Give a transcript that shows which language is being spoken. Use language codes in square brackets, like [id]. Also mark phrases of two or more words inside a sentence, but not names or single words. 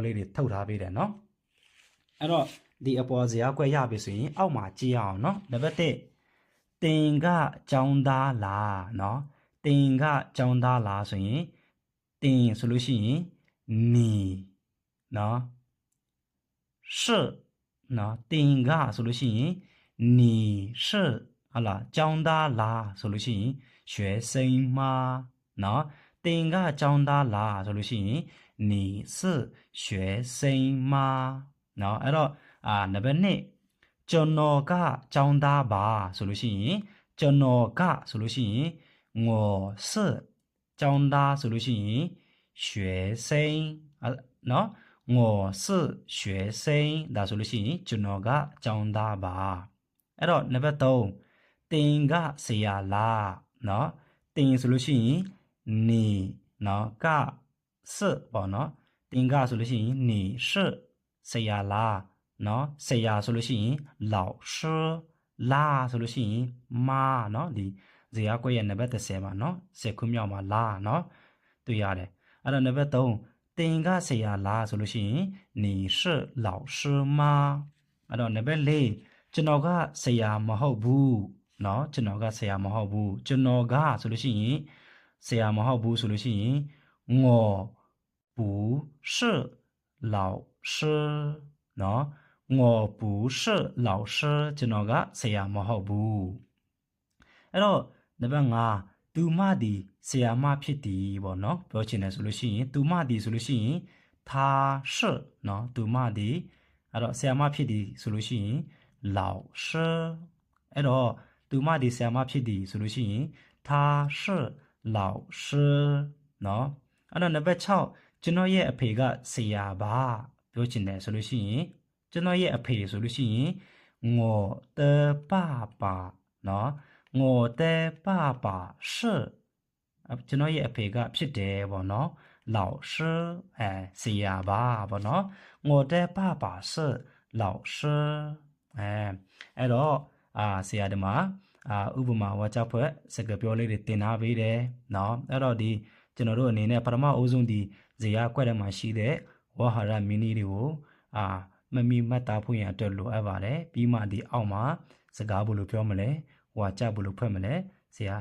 [my] လေးတွေထုတ်ထားပေးတယ်နော်အဲ့တော့ဒီအပေါ်ဇာတ်ကွက်ရပြီဆိုရင်အောက်မှာကြည့်ရအောင်နော်နံပါတ်1တင်ကကျောင်းသားလားနော်တင်ကကျောင်းသားလားဆိုရင်တင်ဆိုလို့ရှိရင်နီနော်是နော်တင်ကဆို လို့ရှိရင် [zh] 你是 [my] ဟုတ်လားကျောင်းသားလားဆိုလို့ရှိရင် [zh] 学生吗 [my] နော်တင်ကကျောင်းသားလားဆိုလို့ရှိရင် [zh] 你是学生吗 [my] နော်အဲ့တော့နံပါ တ်2ကျွန်တော်ကကျောင်းသားပါဆိုလို့ရှိရင်ကျွန်တော်ကဆိုလို့ရှိရင် [zh] 我是 [my] ကျောင်းသားဆိုလို့ရှိရင်学生နော် [zh] 我是学生 [my] ဒါဆိုလို့ရှိရင်ကျွန်တော်ကကျောင်းသားပါအဲ့တော့နံပါတ် 3တင်ကဆရာလားနော်တင်ဆိုလို့ရှိရင်你နော်က是ပေါ့နော်တင်ကဆိုလို့ရှိရင် [zh] 你是 [my] ဆရာလားနော်ဆရာဆိုလို့ရှိရင်老师လာဆိုလို့ရှိရင်မာနော်ဒီဇေယျကွက်ရဲ့နံပါတ်30ပါနော်10ခုမြောက်မှာလာနော်တွေ့ရတယ်အဲ့တော့နံပါတ်3တင်ကဆရာလားဆိုလို့ရှိရင် [zh] 你是老师吗 [my] အဲ့တော့နံပါတ်4 ကျွန်တော်ကဆရာမဟုတ်ဘူးနော်ကျွန်တော်ကဆရာမဟုတ်ဘူးကျွန်တော်ကဆိုလို့ရှိရင်ဆရာမဟုတ်ဘူးဆိုလို့ရှိရင် [zh] 我不是老师 [my] နော် [zh] 我不是老师 [my] ကျွန်တော်ကဆရာမဟုတ်ဘူးအဲ့တော့နံပါတ်5သူမသည်ဆရာမဖြစ်သည်ပေါ့နော်ပြောချင်တယ်ဆိုလို့ရှိရင်သူမသည်ဆိုလို့ရှိရင် [zh] 他是 [my] နော် သူမသည်အဲ့တော့ဆရာမဖြစ်သည်ဆိုလို့ရှိရင်老师အဲ့တော့သူမသည်ဆရာမဖြစ်သည်ဆိုလို့ရှိရင် [zh] 他是老师 [my] နော်အဲ့တော့နံပါတ်6ကျွန်တော်ရဲ့အဖေကဆရာပါပြောချင်တယ်ဆိုလို့ရှိရင်ကျွန်တော်ရဲ့အဖေဆိုလို့ရှိရင် [zh] 我的 [my] 爸爸နော် [zh] 我的爸爸是 [my] ကျွန်တော်ရဲ့အဖေကဖြစ်တယ်ပေါ့နော်老师ဆရာပါပေါ့နော် [zh] 我的爸爸是老师 [my] အဲ့တော့ဆရာဒီမှာဥပမာဝါကျဖွဲ့စကားပြော လေးတွေတင်ထားပေးတယ်နော်အဲ့တော့ဒီကျွန်တော်တို့အနေနဲ့ပထမအဦးဆုံးဒီဇေယျကွက်ထဲမှာရှိတဲ့ဝါဟာရမီနီတွေကိုမမီမှတ်သားဖို့ ရန်အတွက်လိုအပ်ပါတယ်ပြီးမှဒီအောက်မှာစကားဘယ်လိုပြောမလဲဝါကျဘယ်လိုဖွဲ့မလဲဆရာ